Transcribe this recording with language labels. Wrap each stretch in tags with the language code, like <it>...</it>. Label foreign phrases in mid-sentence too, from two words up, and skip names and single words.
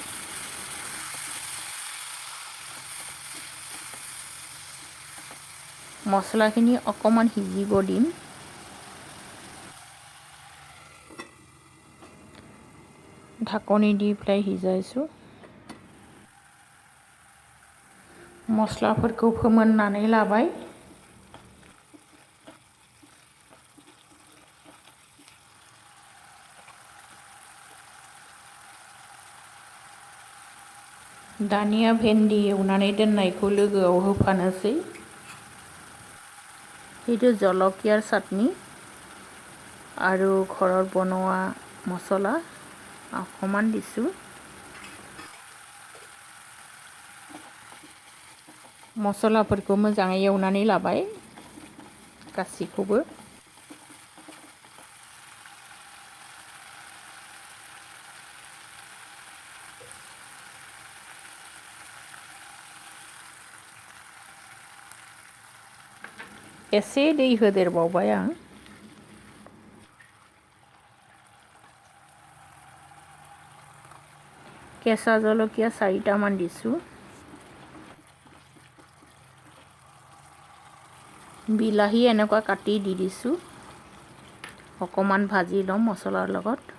<as>মছলাখিনি অকণমান সিজিব দিম। ঢাকনি দি পেলাই সিজাইছোঁ।</as> <brx>मस्लाफोरखौ फोमोननानै लाबाय। दानिया भेन्दी एवनानै दोननायखौ लोगोआव होफानोसै।</brx> <as>এইটো জলকীয়াৰ চাটনি আৰু ঘৰত বনোৱা মছলা অকণমান দিছোঁ।</as> <brx>मसलाफोरखौ मोजाङै एवनानै लाबाय गासैखौबो। एसे दै होदेरबावबाय आं।</brx> <as>केঁচা জলকীয়া 4টামান দিছোঁ। বিলাহী এনেকুৱা কাটি দি দিছোঁ। অকণমান ভাজি ল'ম মছলাৰ লগত।</as>